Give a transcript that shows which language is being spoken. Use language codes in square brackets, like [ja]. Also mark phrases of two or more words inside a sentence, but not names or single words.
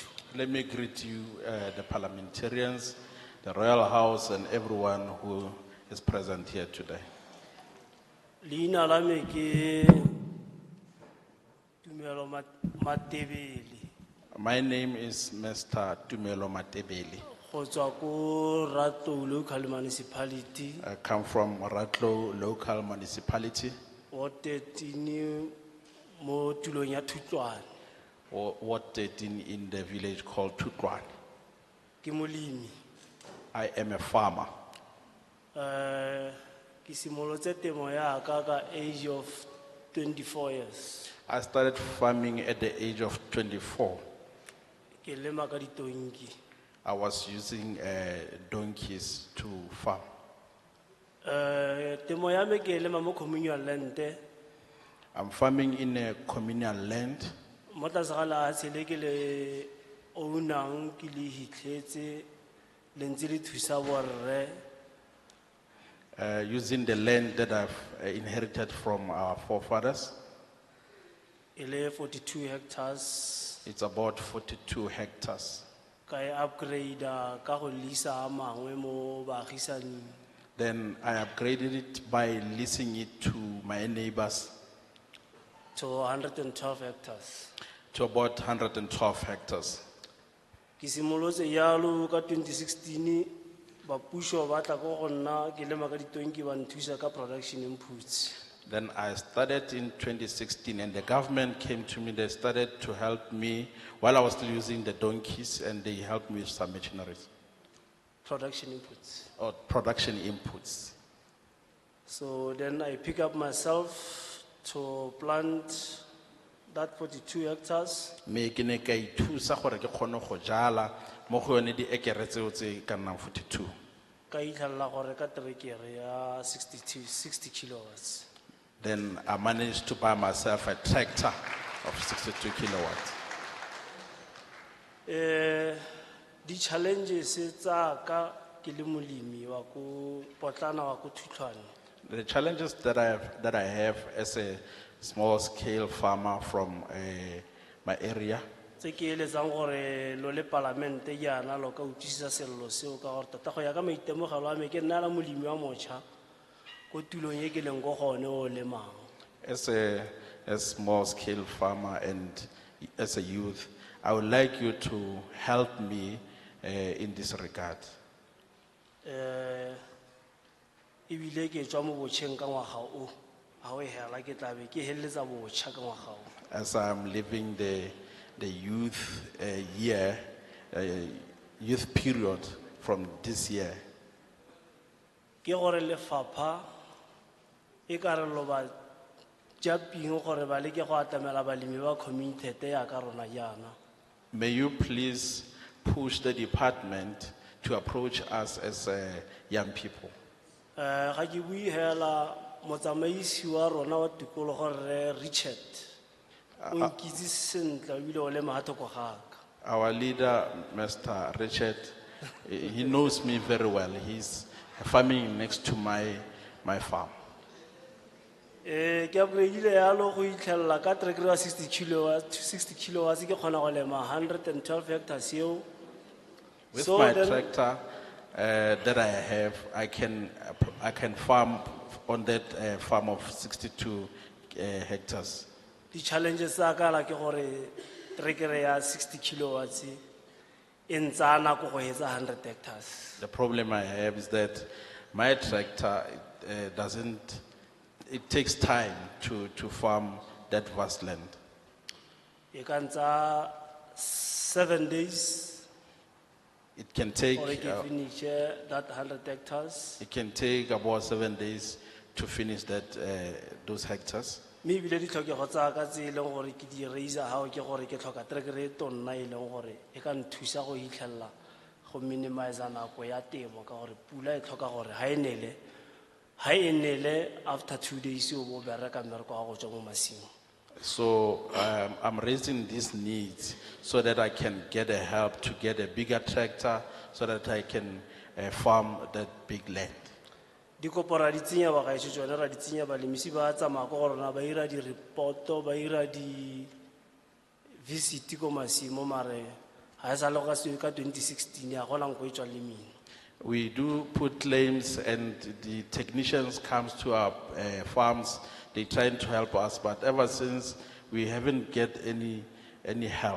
[en] Let me greet you, the parliamentarians, the Royal House, and everyone who is present here today. [tn] Leina la me ke Tumelo Matebele [en] My name is Mr. Tumelo Matebeli. [tn] go tswa ko Rato [en] local municipality I come from Ratlo local municipality, [tn] Ward 13 mo tulong ya Thutlwane. [en] Ward 13 in the village called Tutwan. [tn] Ke molemi. [en] I am a farmer. [tn] Ke simolotse temo ya ka [en] age of 24 years. I started farming at the age of 24. [tn] Ke lema ka ditonki. [en] I was using donkeys to farm. [tn] Temo ya me ke lema mo [en] communal land. I'm farming in a communal land. [tn] Mo tlase ga lehatshe le ke le ownang ke le hitlhetse le ntse le thusa borre. [en] Using the land that I've inherited from our forefathers. [tn] Ele 42 hectares. [en] It's about 42 hectares. [tn] Ka e upgrade ka go leasa a mangwe mo baagisani. [en] Then I upgraded it by leasing it to my neighbors to 112 hectares. to about 112 hectares. [tn] Ki simolotse yalo ka 2016 ba puso ba tla go go nna ke lema ka ditonki ba nthusa ka [en] production inputs. Then I started in 2016 and the government came to me, they started to help me while I was still using the donkeys and they helped me with some machineries Production inputs. or production inputs. So then I pick up myself to plant that 42 hectares. [tn] Me ke ne ka ithusa gore ke kgone go jala mo go yone diekere tseo tse ka nnang 42. Ka itlhalla gore ka terekere ya 60 kilowatts. [en] Then I managed to buy myself a tractor of 62 kilowatts. [tn] Di challenges tsa ka ke le molemi wa ko potlana wa ko Thutlwane. [en] The challenges that I have as a small scale farmer from my area, [tn] Tse ke eletsang gore lo le parlamente yana lo ka utlwisisa sello seo ka gore tota go ya ka maitemogelo a me ke nna la molemi wa motšha ko tulong e ke leng go gone o lemang. [en] as a small scale farmer and as a youth, I would like you to help me in this regard. [tn] Ebile ke tswa mo botšheng ka ngwaga o a o hela ke tla be ke heleletsa botšha ka ngwaga o. [en] As I'm living the youth youth period from this year, [tn] Ke gore lefapha e ka re lo ba japing gore ba leke go atamela balemi ba community ya ka rona yana. [en] may you please push the department to approach us as young people. [tn] Ga ke bui hela motsamaisi wa rona wa tikologo re Richard. O nkitse sentle ebile o lema ha thoko ga ka. [en] Our leader, Mr. Richard, he knows me very well. He's farming next to my farm. [tn] Ke upgradile yalo go itlhella ka terekere ya 60 kilowatts ke kgona go lema 112 hectares eo. [en] With So my then- tractor that I have, I can farm on that farm of 62 hectares. [tn] Di challenges tsa ka la ke gore terekere ya 60 kilowatts e ntsa nako go hetsa 100 hectares. [en] The problem I have is that my tractor it takes time to farm that vast land. [tn] E ka ntsa 7 days [en] It can take [tn] gore ke [en] finish that 100 hectares. it can take about 7 days to finish those hectares. [tn] Mme ebile ditlhokego tsa ka tse e leng gore ke di raisa ha o ke gore ke tlhoka terekere e tonna e leng gore e ka nthusa go itlhella go minimize nako ya temo ka gore pula e tlhoka gore ha e nele [en] after 2 days [tn] o bo bereka mmereko wa go tswa mo masimong. [en] So I'm raising these needs so that I can get a help to get a bigger tractor so that I can farm that big land. [tn] Dikopo ra di tsenya ba gaetsho tsone ra di tsenya balemisi ba tsamaya ko go rona ba ira di-reporto ba ira di-visit ko masimo mare ha e sa le go ka se ka 2016 ya gona nko e tswa lemeng. [en] We do put claims and the technicians comes to our farms, they trying to help us, but ever since we haven't get any help.